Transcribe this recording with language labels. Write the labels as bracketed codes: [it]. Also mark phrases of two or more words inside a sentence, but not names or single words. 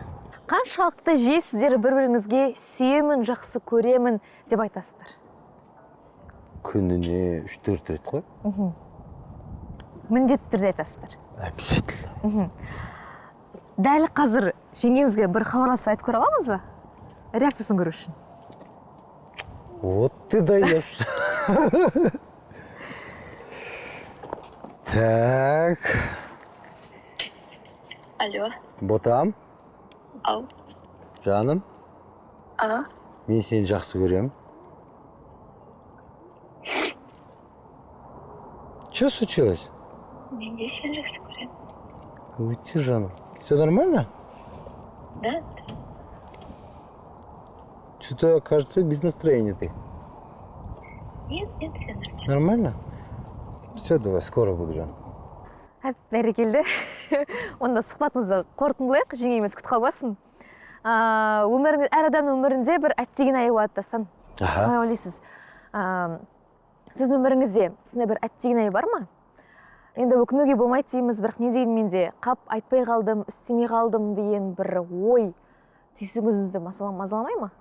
[kk] Қаншалықты жиі сіздер бір-біріңізге сүйемін, жақсы көремін деп айтасыздар? Күніне 3-4 рет қой. Міндетті түрде айтасыздар. [ru] Обязательно. [kk] Дәл қазір жеңгемізге бір хабарласып айтып көре аламыз ба? Реакциясын көру үшін. [ru] Вот ты даешь. Так. Алло. [kk] Ботам, Ау. жаным, мен сені жақсы көремін. [ru] Что случилось? [kk] Мен де сені жақсы көремін. Уйти, жаным. [ru] Все нормально? Да? Что-то, кажется, без настроения ты. Нет, все нормально. Нормально? Все, давай, скоро буду, [kk] жан. Бәрекелді. Онда сұхбатымызды қорытындылайық, жеңгеміз күтіп қалмасын. Әр адамның өмірінде бір әттеген айы болады дасан. Қалай ойлайсыз? Сіздің өміріңізде сондай бір әттеген ай бар ма? Енді өкінуге болмайды дейміз, бірақ не дегенмен де қап айтпай қалдым, істемей қалдым деген бір ой түйсігіңізді мазаламай ма?